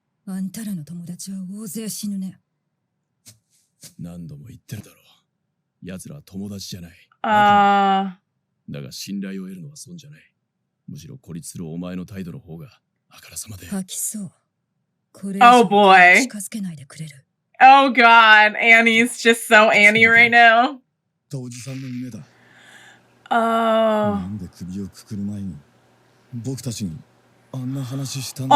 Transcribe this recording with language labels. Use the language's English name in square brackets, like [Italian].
[Japanese] あんたらの友達は大勢死ぬね。何度も言ってるだろう。奴らは友達じゃない。だが信頼を得るのは損じゃない。むしろ孤立するお前の態度の方があからさまで。吐きそう。これ [English] Oh boy. [Japanese] 近づけないでくれる。 [English] Oh God. Annie's just so Annie right now. [Japanese] おじさんの夢だ。なんで首をくくる前に僕たちにあんな話したんだ。